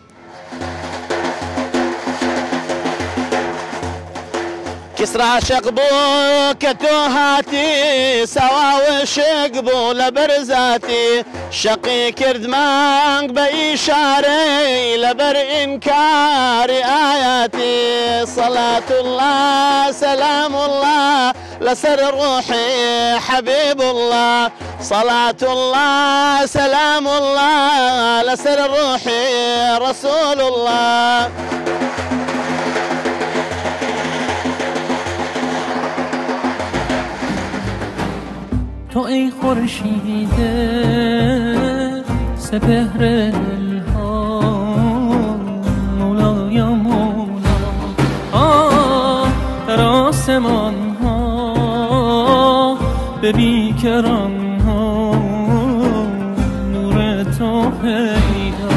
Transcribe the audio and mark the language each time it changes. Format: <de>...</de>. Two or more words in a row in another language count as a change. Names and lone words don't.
<ckb>کسرا عاشق بوو کە تۆ هاتی، سەواوە شێک بوو لە بەرزاتی، شەقی کرد مانگ بە ئیشارەی لەبەر ئینکاری ئایاتی.</ckb> <ar>سەڵات الله سەلام الله</ar> <ckb>لەسەر ڕوحی</ckb> <ar>حەبیب الله، سەڵات الله سەلام الله</ar> <ckb>لەسەر ڕوحی</ckb> <ar>ڕەسوول الله.</ar> <fa>تو ای خورشید سپهر دلها، مولا یا مولا، در آسمان ها به بیکران ها نور تو پیدا.</fa>